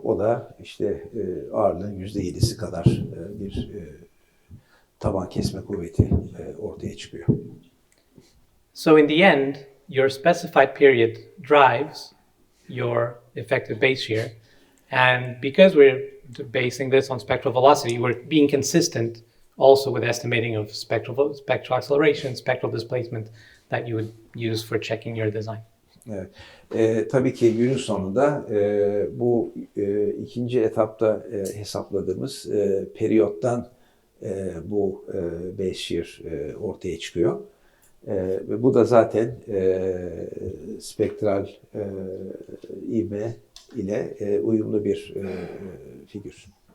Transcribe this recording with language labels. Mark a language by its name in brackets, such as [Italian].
[Turkish] O da işte ağırlığın %7'si kadar bir taban kesme kuvveti ortaya çıkıyor. [English] So in the end, your specified period drives your effective base year. And because we're basing this on spectral velocity, we're being consistent also with estimating of spectral acceleration, spectral displacement that you would use for checking your design. [Turkish] Evet. Tabii ki günün sonunda bu ikinci etapta hesapladığımız periyottan bu base year ortaya çıkıyor. Ve bu da zaten spektral ivme ile uyumlu bir figür.